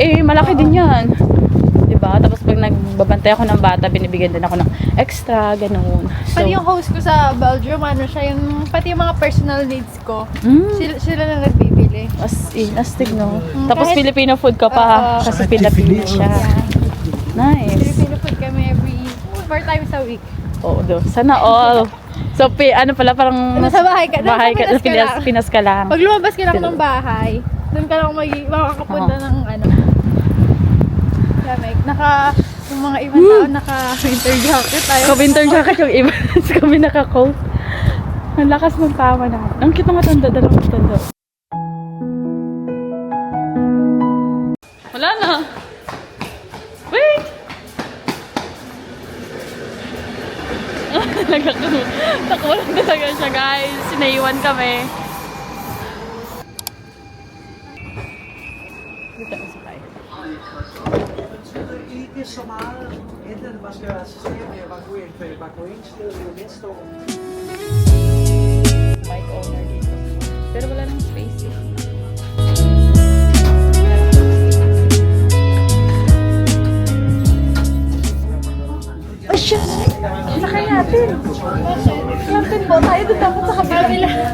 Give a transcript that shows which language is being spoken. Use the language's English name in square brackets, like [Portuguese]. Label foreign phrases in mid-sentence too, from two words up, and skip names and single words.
[Filipino] Malaki din yan. Diba? Tapos pag nagbabantay ako ng bata, binibigyan din ako ng extra, ganun. So, Pati yung host ko sa Belgium, pati yung mga personal needs ko, sila na nagbibili. astig, no? Tapos kahit- [English] Filipino food [Filipino] ka pa. Kasi Filipino siya. Nice. [English] Filipino food kami 4 times a week. [Filipino] Oo, sana all. So, ano pala, parang... Nasa bahay ka. Bahay ka, Nasa Pinas ka lang. Pinas ka lang. Pag lumabas ka lang ng bahay, doon ka lang makakapunta ng lamig. Yung mga ibang tao naka- [English] winter jacket. [Filipino] Ka- [English] winter jacket [Filipino] yung iba. Kami naka-coat. Ang lakas ng tama na. Ang cute ng matanda. Dalawang matanda. Wala na. Wait! Takbo lang talaga siya, guys. Sinaiwan kami. Dito na si Pai. [Danish] Ikke så meget ændret, man skal assistere med evakuering, for evakueringsstedet er jo næste år. [Filipino] Mic owner dito. Pero wala nang space eh. [English] Oh shit! [Filipino] Sakay natin! Natin po tayo doon dapat sa kabila.